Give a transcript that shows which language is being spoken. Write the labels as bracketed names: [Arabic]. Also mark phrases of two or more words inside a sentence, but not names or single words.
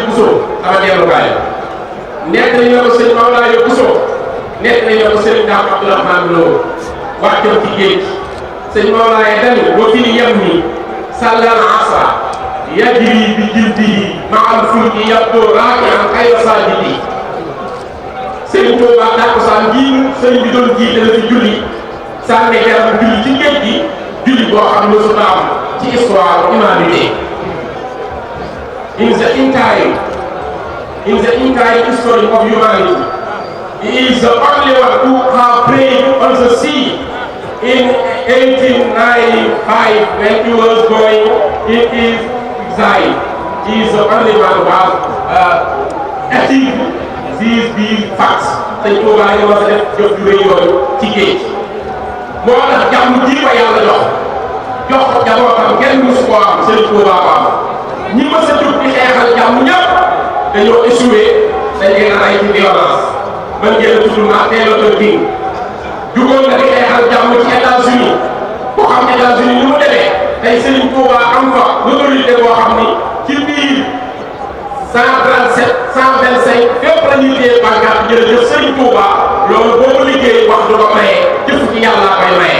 [Wolof] Bousso sama dellukaay nekk nañ la ko sëñ Mawlaye Bousso nekk nañ la ko sëñ Dame Abdourahmane Lo wàccoon ci géej sëñ Mawlaaye dani [Arabic] وفي اليم صلى الأسى يجري بجلده مع الفلك يبدو راكعا خير ساجد [Wolof] sëñ Touba takkusaan jii sëñ bi doon jiite la fi julli sànni yaram julli ci géej gi julli boo xam ne su am ci [French] histoire humanité [English] in the entire history of humanity he is the only one who have prayed on the sea in 1895 when he was going in his exile. He is the only one who has achieved these facts. [Wolof] Sëñ Touba yi war a def jëf ju rëy yooyu ci géej moo tax jàmm ji ko yàlla jox ko jabootam kenn musu koo am Sëñ Touba ko am ñi mës a jóg di xeexal jàmm ñëpp dañoo échoué dañ leen a rey ci violence mën ngeen a tudd Martin Luther King jugoon na di xeexal jàmm ci États-Unis ku xam États-Unis ni mu demee tey Serigne Touba am fa autorité boo xam ni ci biir 137 125 fépp la ñuy téye pancarte jërëjëf Serigne Touba loolu boobu liggéey wax du ko maye jëf ci yàlla koy maye.